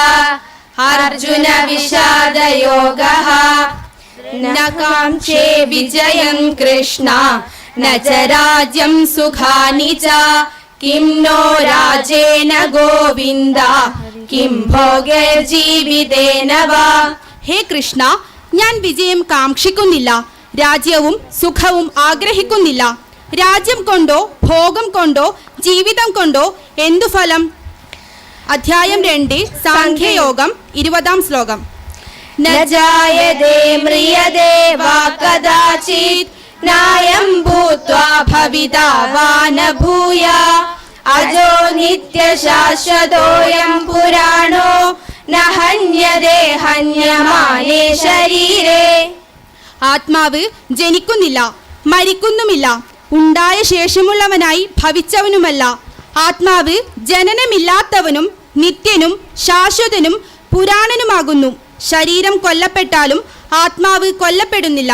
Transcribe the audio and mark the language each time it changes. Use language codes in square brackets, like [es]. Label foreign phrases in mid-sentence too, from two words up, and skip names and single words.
[sa] अर्जुन विषादयोगः न काङ्क्षे विजयं कृष्ण न च राज्यं सुखानि च किं नो राजेन गोविन्द किं भोगैर्जीवितेन वा [ml] ഹേ കൃഷ്ണ, ഞാൻ വിജയം കാക്ഷിക്കുന്നില്ല, രാജ്യവും സുഖവും ആഗ്രഹിക്കുന്നില്ല. രാജ്യം കൊണ്ടോ ഭോഗം കൊണ്ടോ ജീവിതം കൊണ്ടോ എന്തു ഫലം? അധ്യായം 2 സാഖ്യയോഗം 20-ാം ശ്ലോകം. [sa] न जायते म्रियते वा कदाचित् नायं भूत्वा भविता वा न भूया अजो नित्यशाश्वतोऽयं पुराणो न हन्यते हन्यमाने शरीरे. [ml] ആത്മാവ് ജനിക്കുന്നില്ല, മരിക്കുന്നുമില്ല, ഉണ്ടായ ശേഷമുള്ളവനായി ഭവിച്ചവനുമല്ല. ആത്മാവ് ജനനമില്ലാത്തവനും നിത്യനും ശാശ്വതനും പുരാണനുമാകുന്നു. ശരീരം കൊല്ലപ്പെട്ടാലും ആത്മാവ് കൊല്ലപ്പെടുന്നില്ല.